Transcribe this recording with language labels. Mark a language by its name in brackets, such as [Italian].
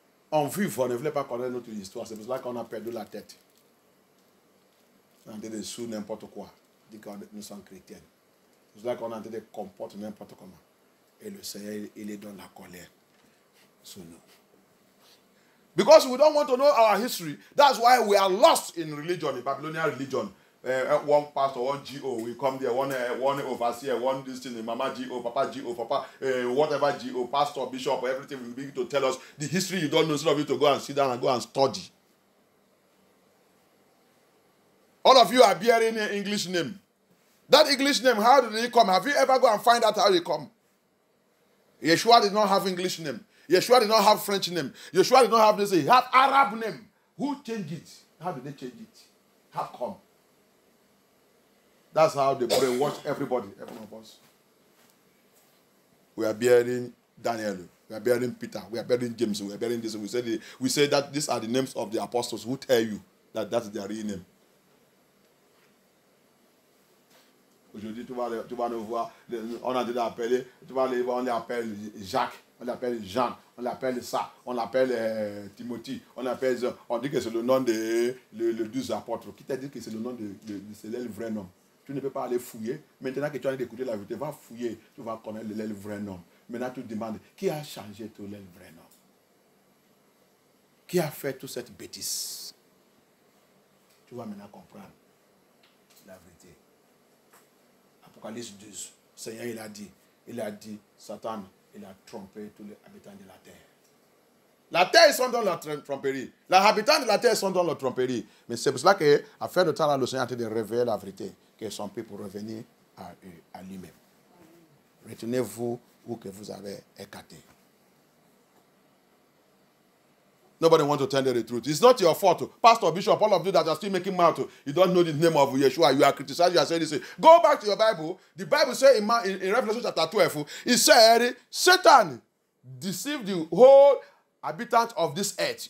[French] On vit, on ne voulait pas connaître notre histoire. C'est pour cela qu'on a perdu la tête. On a été sous n'importe quoi. On dit que nous sommes chrétiens. C'est pour cela qu'on a été comporter n'importe comment. Et le Seigneur, il est dans la colère sur nous. [English] Because we don't want to know our history. That's why we are lost in religion, in Babylonian religion. One pastor, one GO, we come there, one overseer, one this thing, Mama GO, Papa GO, Papa, whatever GO, pastor, bishop, everything will begin to tell us the history you don't know, instead of you to go and sit down and go and study. All of you are bearing an English name. That English name, how did it come? Have you ever go and find out how it come? Yeshua did not have English name. Yeshua did not have French name. Yeshua did not have this. He had Arab name. Who changed it? How did they change it? How come? That's how they brainwash everybody, every one of us. We are bearing Daniel. We are bearing Peter. We are bearing James. We are bearing this. We say that these are the names of the apostles who tell you that that's their real name. [French] Aujourd'hui, tu vas nous voir, on a déjà appelé, tu vas aller voir, on l'appelle Jacques, on l'appelle Jean, on l'appelle ça, on l'appelle Timothy, on dit que c'est le nom de le 12 apôtres. Qui t'a dit que c'est le nom de c'est le vrai nom? Tu ne peux pas aller fouiller. Maintenant que tu as écouté la vérité, va fouiller, tu vas connaître le vrai nom. Maintenant, tu te demandes, qui a changé tout le vrai nom? Qui a fait toute cette bêtise? Tu vas maintenant comprendre la vérité. Apocalypse 12, Seigneur, il a dit, Satan, il a trompé tous les habitants de la terre. La terre, ils sont dans la tromperie. Les habitants de la terre sont dans la tromperie. Mais c'est pour cela qu'à faire de temps, le Seigneur a été de révéler la vérité, que son peuple pour revenir à lui-même. Retenez-vous où que vous avez écarté. [English] Nobody wants to tell you the truth. It's not your fault. Pastor, Bishop, all of you that are still making mouth, you don't know the name of Yeshua. You are criticizing, you are saying this. Go back to your Bible. The Bible says in Revelation chapter 12, it said, Satan deceived the whole inhabitants of this earth.